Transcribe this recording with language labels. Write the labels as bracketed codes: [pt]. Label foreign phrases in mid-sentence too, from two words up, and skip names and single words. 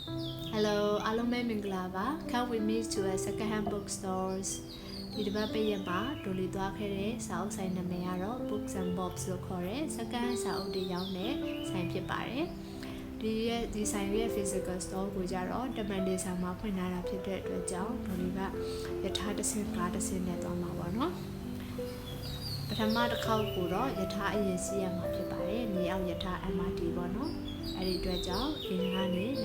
[my] Hello, အားလုံးပဲမင်္ဂလာပါ [en] Come with me to a second-hand bookstores [my] ဒီတစ်ပတ်ပိတ်ရက်မှာဒိုလီသွားခဲ့တဲ့စာအုပ်ဆိုင်နာမည်ကတော့ Books and Bobs လို့ခေါ်တဲ့ second-hand စာအုပ်တွေရောင်းတဲ့ဆိုင်ဖြစ်ပါတယ်ဒီဆိုင်ရဲ့ [en] physical store [my] ကိုကြတော့တမန်ဒေဆောင်မှာဖွင့်ထားတာဖြစ်တဲ့ အတွက်ကြောင့်ဒိုလီကယထာတစ်စင်းကားတစ်စင်းနဲ့သွားမှာပေါ့နော်ပထမတစ်ခေါက်ကိုတော့ယထာအရင်စီးရမှာဖြစ်ပါတယ်မြေအောက်ယထာ MRT ပေါ့နော်အဲ့ဒီအတွက်ကြောင့်ဒီကနေလ